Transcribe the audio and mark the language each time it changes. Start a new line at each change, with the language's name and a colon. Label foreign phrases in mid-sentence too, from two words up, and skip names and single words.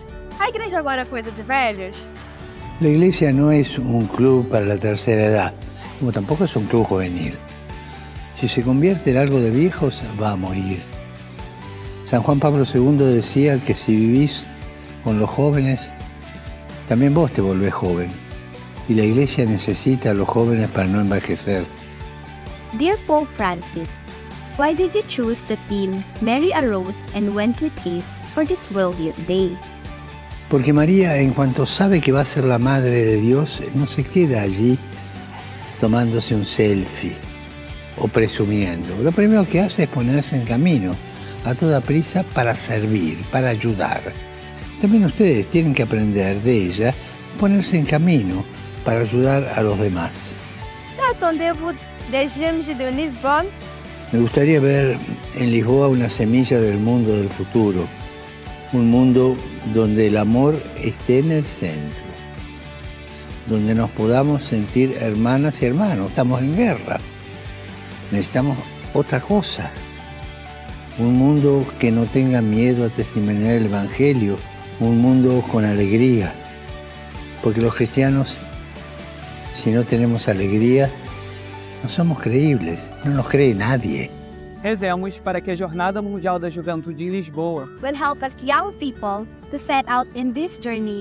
Portuguese: A igreja agora é coisa de velhos?
Spanish: La iglesia no es un club para la tercera edad, como tampoco es un club juvenil. Si se convierte en algo de viejos, va a morir. San Juan Pablo II decía que si vivís con los jóvenes, también vos te volvés joven. Y la iglesia necesita a los jóvenes para no envejecer.
English: Dear Pope Francis, why did you choose the theme Mary arose and went with haste for this World Youth Day?
Spanish: Porque María, en cuanto sabe que va a ser la Madre de Dios, no se queda allí tomándose un selfie o presumiendo. Lo primero que hace es ponerse en camino a toda prisa para servir, para ayudar. También ustedes tienen que aprender de ella a ponerse en camino para ayudar a los demás.
French: Attendez-vous des James de Lisbonne?
Spanish: Me gustaría ver en Lisboa una semilla del mundo del futuro. Un mundo donde el amor esté en el centro, donde nos podamos sentir hermanas y hermanos. Estamos en guerra, necesitamos otra cosa, un mundo que no tenga miedo a testimoniar el Evangelio, un mundo con alegría, porque los cristianos, si no tenemos alegría, no somos creíbles, no nos cree nadie.
Portuguese: Rezemos para que a Jornada Mundial da Juventude em Lisboa
English: Will help us young people to set out in this journey.